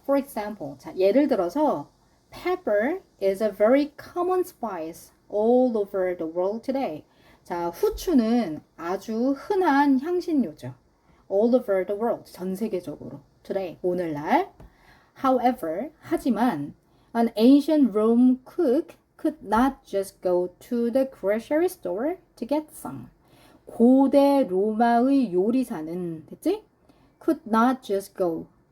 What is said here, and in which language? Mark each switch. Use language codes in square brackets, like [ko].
[en] For example, [ko] 자, 예를 들어서 [en] pepper is a very common spice all over the world today. [ko] 자, 후추는 아주 흔한 향신료죠. [en] All over the world, [ko] 전 세계적으로. [en] Today, [ko] 오늘날. [en] However, [ko] 하지만 [en] an ancient Rome cook could not just go to the grocery store to get some. [ko] 고대 로마의 요리사는, 됐지? [en] could not just go.